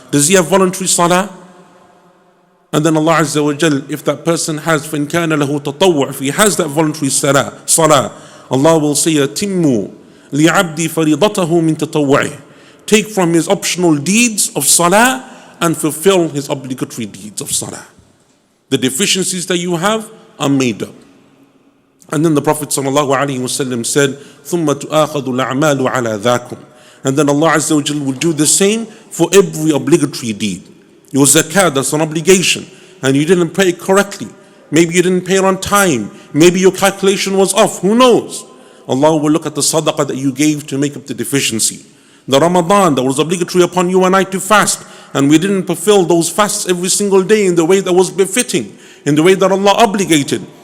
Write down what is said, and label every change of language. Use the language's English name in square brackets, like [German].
[English] Does he have voluntary salah? And then Allah Azza wa Jal, if that person has, [Arabic] فَإِنْ كَانَ لَهُ تَطَوُّعْ, [English] if he has that voluntary salah, Allah will say, [Arabic] يَتِمُّ لِعَبْدِ فَرِيضَتَهُ مِنْ تَطَوُّعِهِ. [English] Take from his optional deeds of salah and fulfill his obligatory deeds of salah. The deficiencies that you have are made up. And then the Prophet ﷺ said, [Arabic] ثُمَّ تُآخَذُ الْأَعْمَالُ عَلَى ذَاكُمْ. [English] And then Allah Azza wa Jal will do the same for every obligatory deed. Your zakah, that's an obligation, and you didn't pay it correctly. Maybe you didn't pay it on time. Maybe your calculation was off. Who knows? Allah will look at the sadaqah that you gave to make up the deficiency. The Ramadan that was obligatory upon you and I to fast, and we didn't fulfill those fasts every single day in the way that was befitting, in the way that Allah obligated.